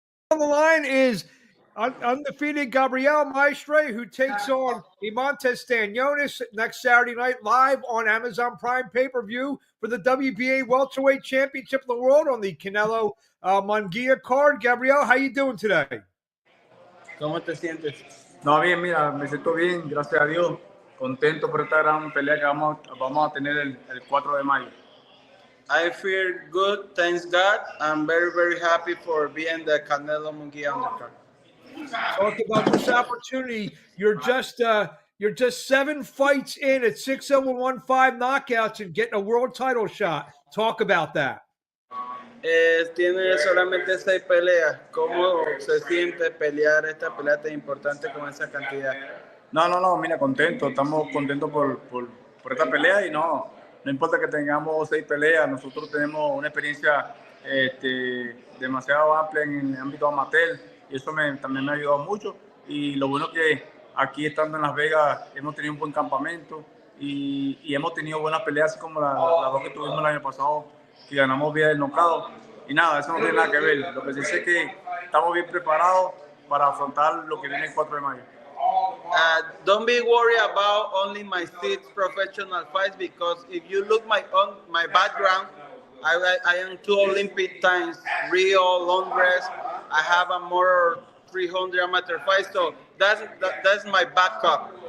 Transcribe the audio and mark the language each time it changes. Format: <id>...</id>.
<en>On the line is undefeated Gabriel Mastre, who takes on Imantas Stanionis next Saturday night live on Amazon Prime pay-per-view for the WBA welterweight championship of the world on the Canelo Munguia card. Gabriel, how you doing today?</en> <es>¿Cómo te sientes? No, bien, mira, me siento bien, gracias a Dios. Contento por esta gran pelea que vamos a tener el 4 de mayo.</es> <en>I feel good, thanks God. I'm very, very happy for being the Canelo Munguia undercard. Talk about this opportunity. You're just 7 fights in at 6-0-1-5 knockouts and getting a world title shot. Talk about that.</en> <es>Tiene solamente 6 peleas. ¿Cómo se siente pelear esta pelea tan importante con esa cantidad? No, mira, contento. Estamos contentos por esta pelea y no importa que tengamos 6 peleas. Nosotros tenemos una experiencia demasiado amplia en el ámbito amateur. Y eso también me ha ayudado mucho. Y lo bueno que aquí estando en Las Vegas hemos tenido un buen campamento y hemos tenido buenas peleas, así como las dos que tuvimos el año pasado, que ganamos vía del knockout. Y nada, eso no tiene nada que ver. Lo que sí sé es que estamos bien preparados para afrontar lo que viene el 4 de mayo.</es> <en>Don't be worried about only my 6 professional fights, because if you look my background, I am 2 Olympic times, Rio, Londres. I have a more 300 amateur fights, so that's my backup.</en>